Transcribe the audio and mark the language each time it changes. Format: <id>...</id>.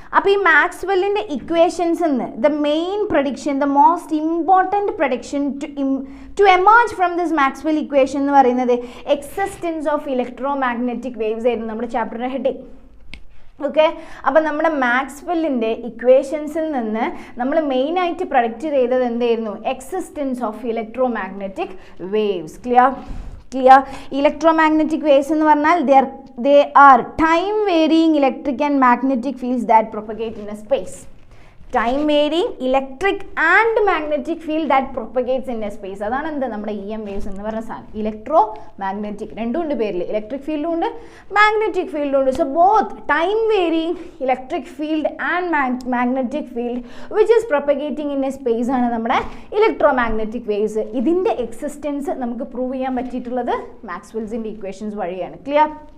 <ml>അപ്പോൾ ഈ</ml> <en>മാക്സ്വെല്ലിൻ്റെ ഇക്വേഷൻസ് എന്ന് the main prediction, the most important prediction to emerge from this Maxwell equation</en> <ml>എന്ന് പറയുന്നത്</ml> <en>existence of electromagnetic waves</en> <ml>ആയിരുന്നു നമ്മുടെ ചാപ്റ്ററിൻ്റെ ഹെഡിങ്. ഓക്കെ, അപ്പം നമ്മുടെ മാക്സ്വെല്ലിൻ്റെ ഇക്വേഷൻസിൽ നിന്ന് നമ്മൾ മെയിനായിട്ട് പ്രഡിക്റ്റ് ചെയ്തത് എന്തായിരുന്നു,</ml> <en>Existence of electromagnetic waves.</en> <ml>Clear?</ml> <en>electromagnetic waves</en> <ml>എന്ന് പറഞ്ഞാൽ</ml> <en>they are time varying electric and magnetic fields that propagate in a space. Time varying electric and magnetic field that propagates in a space.</en> <ml>അതാണ് എന്ത്, നമ്മുടെ EM waves എന്ന് പറഞ്ഞ സാധനം. Electro magnetic രണ്ടും ഉണ്ട് പേരിൽ, ഇലക്ട്രിക് ഫീൽഡും ഉണ്ട് മാഗ്നറ്റിക് ഫീൽഡും ഉണ്ട്.</ml> <en>so both time varying electric field and magnetic field which is propagating in a space</en> <ml>ആണ് നമ്മുടെ</ml> <en>Electro magnetic waves.</en> <ml>ഇതിൻ്റെ എക്സിസ്റ്റൻസ് നമുക്ക് പ്രൂവ് ചെയ്യാൻ പറ്റിയിട്ടുള്ളത് മാക്സ്വെൽസിൻ്റെ ഇക്വേഷൻസ് വഴിയാണ്. ക്ലിയർ?</ml>